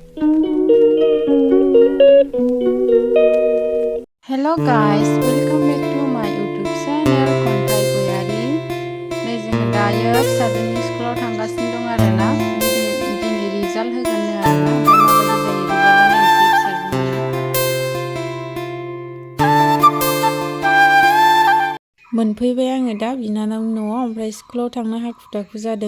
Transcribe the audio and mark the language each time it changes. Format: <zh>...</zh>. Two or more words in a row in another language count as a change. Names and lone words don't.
<en>Hello guys, welcome back to my YouTube channel Kantai Goyary.</en> <brx>नै जोङो दायो फिसाजोनि स्कुलाव थांगासिनो दं आरोना। दिनै रिजाल्ट होगोननो आरोना। ओमफ्राय माबायदि जायो रिजाल्टआ नायनोसै फिसाजोनिया। मोनफैबाय आङो दा बिनानावनि न'आव। ओमफ्राय स्कुलाव थांनो हाखु दाखु जादों।</brx>